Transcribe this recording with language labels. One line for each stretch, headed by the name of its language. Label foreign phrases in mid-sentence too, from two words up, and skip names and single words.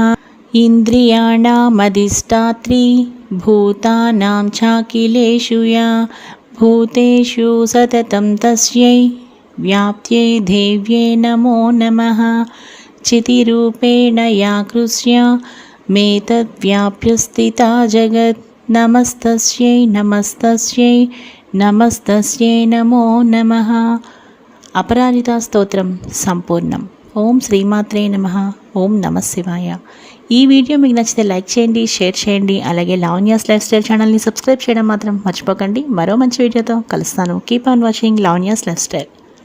Sanskrit: इन्द्रियाणामधिष्ठात्री भूतानां चाखिलेषु या भूतेषु सततं तस्यै व्याप्त्यै देव्यै नमो नमः। चितिरूपेण या कृष्या मेतद्व्याप्य स्थिता जगत् नमस्तस्यै नमस्तस्यै नमस्तस्यै नमो नमः।
Telugu: అపరాజితా స్తోత్రం సంపూర్ణం.
Sanskrit: ఓం శ్రీమాత్రే నమః. ఓం నమః శివాయ.
Telugu: ఈ వీడియో మీకు నచ్చితే లైక్ చేయండి, షేర్ చేయండి. అలాగే లావణ్యాస్ లైఫ్ స్టైల్ ఛానల్ని సబ్స్క్రైబ్ చేయడం మాత్రం మర్చిపోకండి. మరో మంచి వీడియోతో కలుస్తాను.
English: keep on watching
Telugu: లావణ్యాస్ లైఫ్ స్టైల్.